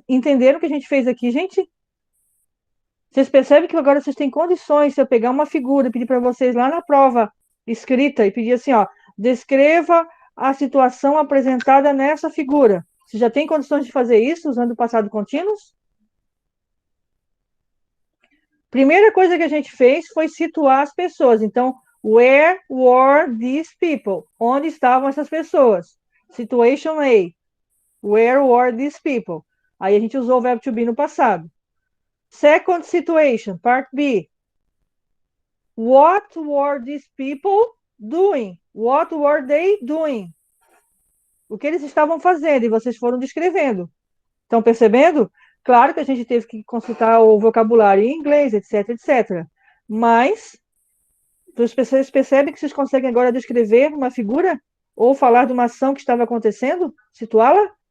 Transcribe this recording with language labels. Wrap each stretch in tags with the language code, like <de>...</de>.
<pt>Entenderam o que a gente fez aqui, gente? Vocês percebem que agora vocês têm condições, se eu pegar uma figura e pedir para vocês lá na prova escrita e pedir assim, ó, descreva a situação apresentada nessa figura. Você já tem condições de fazer isso usando o passado contínuo? Primeira coisa que a gente fez foi situar as pessoas.</pt> <en>Então, where were these people?</en> <pt>Onde estavam essas pessoas?</pt> <en>Situation A. Where were these people?</en> <pt>Aí a gente usou o verbo to be no passado.</pt> <en>Second situation, part B. What were these people doing? What were they doing?</en> <pt>O que eles estavam fazendo? E vocês foram descrevendo. Estão percebendo? Claro que a gente teve que consultar o vocabulário em inglês, etc, etc. Mas, vocês percebem que vocês conseguem agora descrever uma figura? Ou falar de uma ação que estava acontecendo? Situá-la?</pt>